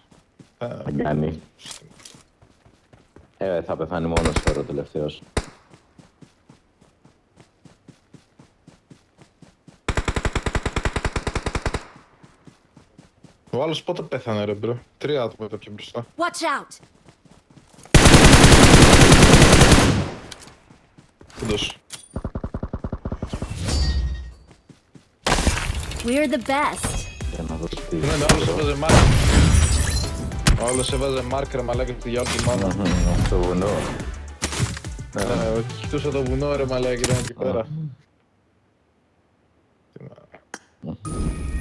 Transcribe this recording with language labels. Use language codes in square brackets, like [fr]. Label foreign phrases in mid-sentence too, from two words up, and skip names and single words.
[el] Θα κάνει. Θα πεθάνει μόνος τώρα ο τελευταίος. Ο άλλος πότε πέθανε ρε μπρο, 3 άτομα ήταν πιο μπροστά. [en] Watch out! [el] Όντως. [en] We're the best. [el] Για να δω τι... Ναι, ο άλλος έβαζε μάρκ. Ο άλλος έβαζε μάρκ ρε μαλάκα στη γυάλα του μάνα. Στο βουνό. Κοιτούσα το βουνό ρε μαλάκα, ήταν εκεί πέρα. Τι να-